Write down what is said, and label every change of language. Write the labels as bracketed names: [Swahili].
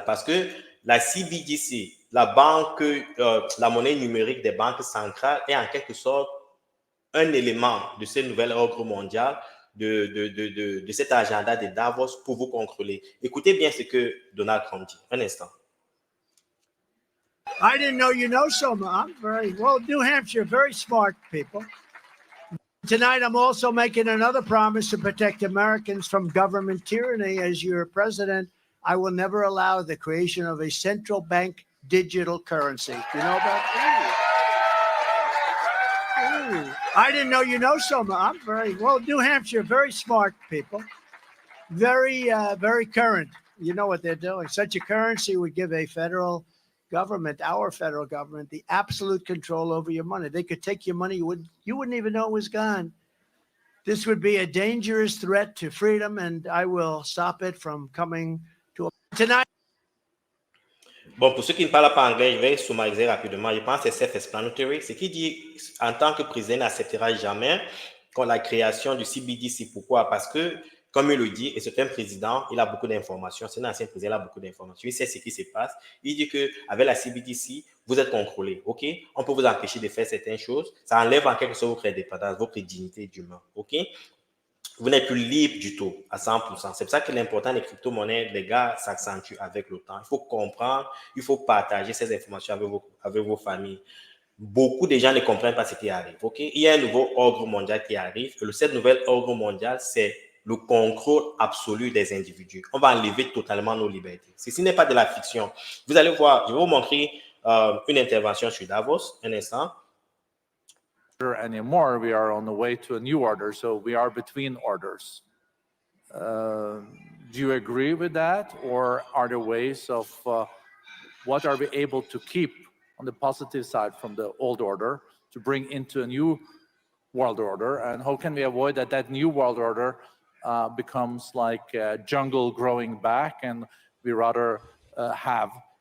[French] Parce que la CBDC, la monnaie numérique des banques centrales, est en quelque sorte un élément de ce nouvel ordre mondial, de cet agenda de Davos pour vous contrôler. Écoutez bien ce que Donald Trump dit. Un instant. [English] I didn't know you know so much. Well, New Hampshire, very smart people. Tonight, I'm also making another promise to protect Americans from government tyranny. As your president, I will never allow the creation of a central bank digital currency. Do you know about that? Ooh. I didn't know you know so much. Well, New Hampshire, very smart people. Very current. You know what they're doing. Such a currency would give a federal government, our federal government, the absolute control over your money. They could take your money, you wouldn't even know it was gone. This would be a dangerous threat to freedom, and I will stop it from coming to tonight. [French] Bon, pour ceux qui ne parlent pas anglais, je vais summariser rapidement. Je pense que c'est self-explanatory. Ce qui dit, en tant que président, n'acceptera jamais la création du CBDC. Pourquoi? Parce que, comme il le dit, et c'est un président, il a beaucoup d'informations. C'est un ancien président, il a beaucoup d'informations. Il sait ce qui se passe. Il dit qu'avec la CBDC, vous êtes contrôlé. OK? On peut vous empêcher de faire certaines choses. Ça enlève en quelque sorte votre indépendance, votre dignité d'humain. OK? Vous n'êtes plus libre du tout à 100%. C'est pour ça que l'important des crypto-monnaies, les gars, s'accentue avec le temps. Il faut comprendre, il faut partager ces informations avec vos familles. Beaucoup de gens ne comprennent pas ce qui arrive. Okay? Il y a un nouveau ordre mondial qui arrive. Et cette nouvelle ordre mondial, c'est le contrôle absolu des individus. On va enlever totalement nos libertés. Ceci n'est pas de la fiction. Vous allez voir, je vais vous montrer une intervention sur Davos, un instant. [English] Anymore, we are on the way to a new order, so we are between orders. Do you agree with that, or are there ways of what are we able to keep on the positive side from the old order to bring into a new world order, and how can we avoid that new world order becomes like a jungle growing back, and we rather have